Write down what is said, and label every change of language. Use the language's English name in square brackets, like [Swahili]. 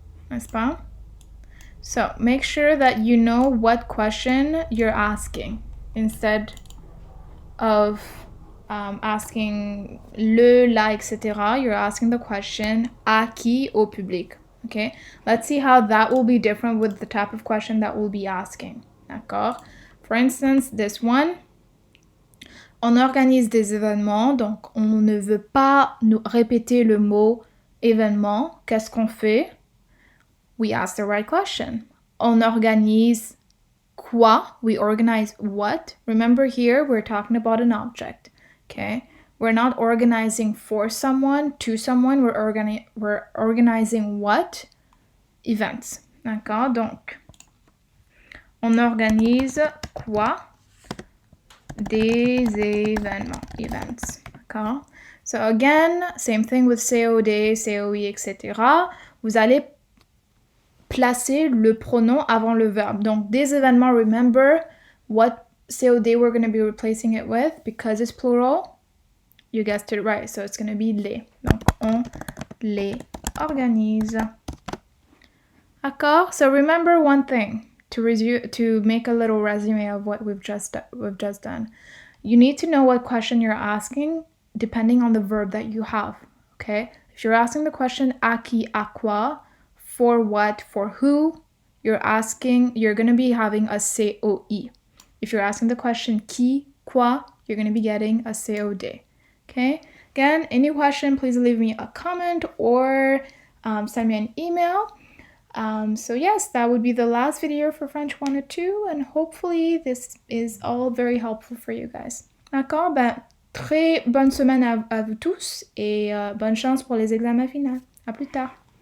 [French] N'est-ce pas? [English] So make sure that you know what question you're asking instead of asking le, la, etc. You're asking the question [French] à qui, au public. [English] Okay, let's see how that will be different with the type of question that we'll be asking. [French] D'accord? [English] For instance, this one. [French] On organise des événements, donc on ne veut pas nous répéter le mot événement. Qu'est-ce qu'on fait? [English] We ask the right question. [French] On organise quoi? [English] We organize what? Remember here, we're talking about an object, okay? We're not organizing for someone, to someone. We're organizing what? Events, [French] d'accord? Donc, on organise quoi? Des événements, [English] events, [French] d'accord? [English] So again, same thing with COD, COI, etc. [French] Vous allez placer le pronom avant le verbe. Donc, des événements, [English] remember what COD we're going to be replacing it with because it's plural. You guessed it right, so it's going to be les. [French] Donc, on les organise. D'accord? [English] So remember one thing to make a little resume of what we've just done. You need to know what question you're asking depending on the verb that you have, okay? If you're asking the question [French] à qui, à quoi, [English] for what, for who, you're going to be having a COI. If you're asking the question [French] qui, quoi, [English] you're going to be getting a COD, okay? Again, any question, please leave me a comment or send me an email. So yes, that would be the last video for French 102 and hopefully this is all very helpful for you guys. [French] D'accord? Ben, très bonne semaine à vous tous et bonne chance pour les examens finaux. À plus tard.